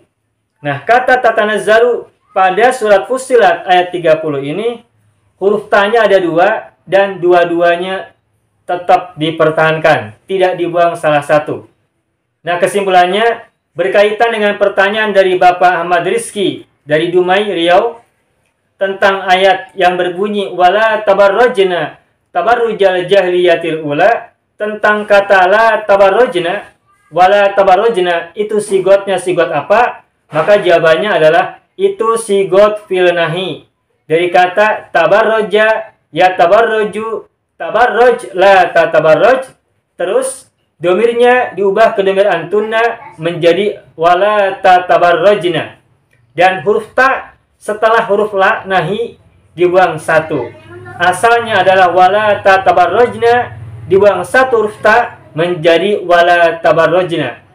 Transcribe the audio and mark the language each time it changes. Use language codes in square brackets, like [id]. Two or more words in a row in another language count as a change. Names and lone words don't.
[id] Nah, kata tatanazzalu pada surat Fussilat ayat 30 ini huruf ta-nya ada dua dan dua-duanya tetap dipertahankan, tidak dibuang salah satu. Nah, kesimpulannya berkaitan dengan pertanyaan dari Bapak Ahmad Rizki dari Dumai, Riau tentang ayat yang berbunyi [ar] ولا تبرجن تبرج الجاهلية الأولى, [id] tentang kata [ar] لا تبرجن ولا تبرجن [id] itu sigotnya sigot apa? Maka jawabannya adalah itu sigot [ar] فعل نهي [id] dari kata [ar] تبرج يتبرج تبرج لا تتبرج, [id] terus domirnya diubah ke domir antunna menjadi [ar] ولا تتبرجن, [id] dan huruf ta setelah huruf [ar] لا نهي [id] dibuang satu. Asalnya adalah [ar] ولا تتبرجن, [id] dibuang satu huruf ta menjadi [ar] ولا تبرجن.